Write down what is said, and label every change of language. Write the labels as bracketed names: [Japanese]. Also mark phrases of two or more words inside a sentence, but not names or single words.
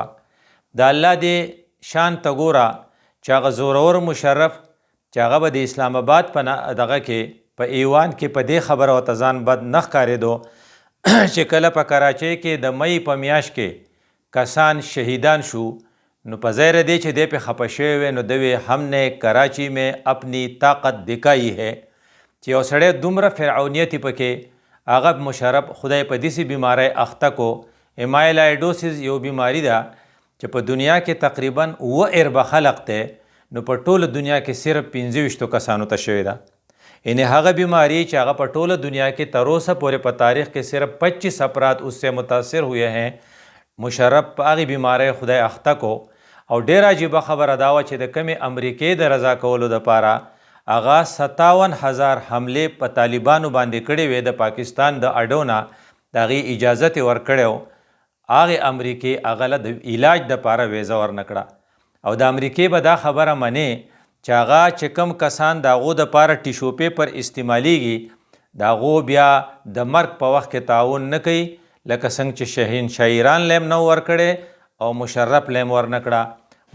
[Pashto] د الله دې شان ته ګوره چې هغه زورور مشرف چې هغه به د اسلام آباد په دغه کې په ایوان کې په دې خبره ورته ځان بد نه ښکارېدو چې کله په کراچۍ کې د مئی په میاشت کې کسان شهیدان شو نو په ظاهر دی چې دی پې خفه شوی وی نو دوی [Urdu] ہم نے کراچی میں اپنی طاقت دکھائی ہے [Pashto] چې یو سړی دومره فرعونیت پکې هغه مشرف خدای په داسې بیماری اخته کو. ایمایلایډوسیس یو بیماری ده چې په دنیا کې تقریبا 9 اربه خلق دی نو په ټوله دنیا کې صرف 25 کسانو ته شوې ده. یعنی هغه بیماری چې هغه په ټوله دنیا کې تر اوسه پورې په تاریخ کې صرف 25 افراد [Urdu] اس سے متاثر ہوئے ہیں. [Pashto] مشرف په هغې بیماری خدای اخته کو او ډېر عجیبه خبره دا وه چې د کمې امریکې د رضا کولو دپاره هغه 57,000 حملې په طالبانو باندې کړې وې. د پاکستان د اډو نه د هغې اجازت یې ورکړی و. هغې امریکې هغه له د علاج دپاره ویزه ورنه کړه او د امریکې به دا خبره منې چې هغه چې کم کسان د هغو دپاره ټیشو پیپر استعمالیږي د هغو بیا د مرګ په وخت کې تعاون نه کوي، لکه څنګه چې شهنشاه ایران له یې نه ورکړی او مشرف له یې ورنه کړه.